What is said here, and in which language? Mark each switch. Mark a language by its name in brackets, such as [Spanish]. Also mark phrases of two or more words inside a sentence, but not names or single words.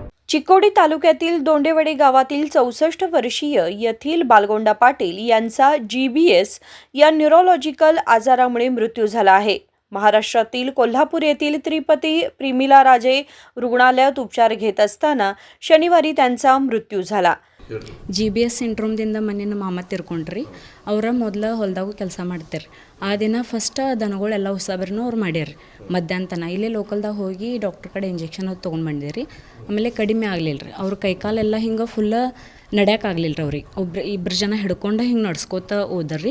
[Marathi] चिकोडी तालुक्यातील दोंडेवडे गावातील 64 वर्षीय येथील बालगोंडा पाटील यांचा GBS या न्यूरोलॉजिकल आजारामुळे मृत्यू झाला आहे. महाराष्ट्रातील कोल्हापूर येथील त्रिपती प्रिमिला राजे रुग्णालयात उपचार घेत असताना शनिवारी त्यांचा मृत्यू झाला. [Kannada] GBS ಸಿಂಡ್ರೋಮ್ದಿಂದ ಮೊನ್ನೆ ನಮ್ಮ ಮಾಮ ತೀರ್ಕೊಂಡ್ರಿ. ಅವರ ಮೊದಲು ಹೊಲದಾಗೂ ಕೆಲಸ ಮಾಡ್ತಾರೆ. ಆ ದಿನ ಫಸ್ಟ್ ದನಗಳೆಲ್ಲ ಉಸಾಬರಿನೂ ಅವ್ರು ಮಾಡ್ಯಾರ ಮಧ್ಯಾಹ್ನ ಇಲ್ಲೇ ಲೋಕಲ್ದಾಗ ಹೋಗಿ ಡಾಕ್ಟ್ರ್ ಕಡೆ ಇಂಜೆಕ್ಷನ್ ಅದು ತೊಗೊಂಡು ಬಂದಿರಿ. ಆಮೇಲೆ ಕಡಿಮೆ ಆಗಲಿಲ್ಲ ರೀ. ಅವ್ರ ಕೈಕಾಲೆಲ್ಲ ಹಿಂಗೆ ಫುಲ್ ನಡೆಯೋಕ್ಕಾಗಲಿಲ್ಲ ರೀ. ಅವ್ರಿಗೆ ಇಬ್ಬರು ಜನ ಹಿಡ್ಕೊಂಡು ಹಿಂಗೆ ನಡ್ಸ್ಕೋತ ಹೋದ್ರಿ.